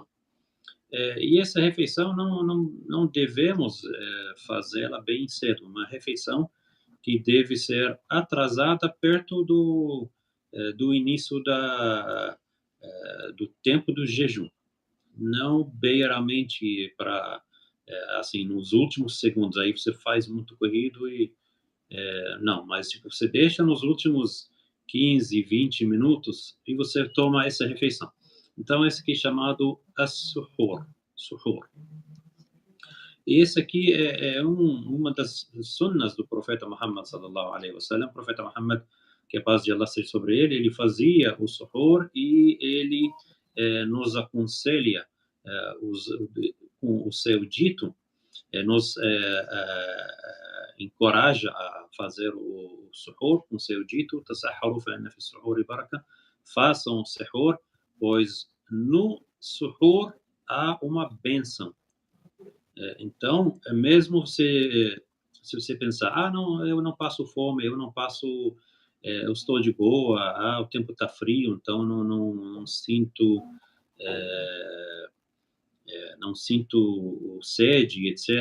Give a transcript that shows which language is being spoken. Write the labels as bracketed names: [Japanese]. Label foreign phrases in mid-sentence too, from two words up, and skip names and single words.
[Portuguese] E essa refeição não devemos fazê-la bem cedo, uma refeição que deve ser atrasada perto do início do tempo do jejum, não beiramente para assim nos últimos segundos, aí você faz muito corrido e Não, mas tipo, você deixa nos últimos 15, 20 minutos e você toma essa refeição. Então, esse aqui é chamado as-suhur. Suhur. E esse aqui é uma das sunnas do profeta Muhammad [Arabic] صلى الله عليه وسلم. [Portuguese] O profeta Muhammad, que a paz de Allah seja sobre ele fazia o suhur e ele nos aconselha com o seu dito, nos encoraja a fazer o suhur com o seu dito, [Arabic] تسحروا فإن في السحور بركة, [Portuguese] façam o suhur, pois no suhur há uma bênção. Então, mesmo se você pensar, não, eu não passo fome, eu não passo, eu estou de boa, o tempo está frio, então não sinto, não sinto sede, etc.